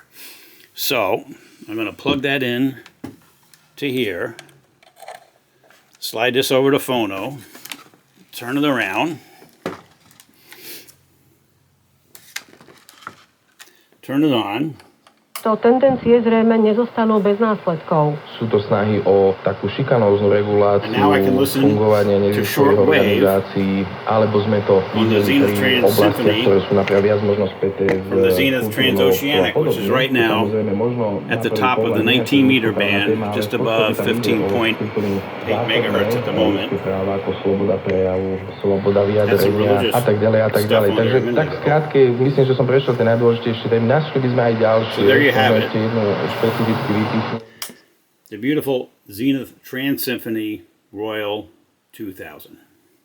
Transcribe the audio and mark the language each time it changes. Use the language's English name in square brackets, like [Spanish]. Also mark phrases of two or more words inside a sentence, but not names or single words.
[English] So, I'm going to plug that in to here, slide this over to Phono, turn it around, turn it on, [Slovak] To tendencie zrejme nezostanú bez následkov. Sú to snahy o takú šikanóznu reguláciu fungovania neziskových organizácií, alebo sme to videli pri oblastiach, ktoré sú napríklad viac možno späté s [English] from the Zenith Trans-Oceanic, which is right now at the top of the 19-meter band, just above 15.8 megahertz at the moment. [Slovak] Sloboda vyjadrenia a tak ďalej a tak ďalej. Takže tak skrátke, myslím, že som prešiel tie najdôležitejšie témy. Našli by sme aj ďalšie. [English] So there you have it. The beautiful Zenith Trans-Symphony Royal 2000.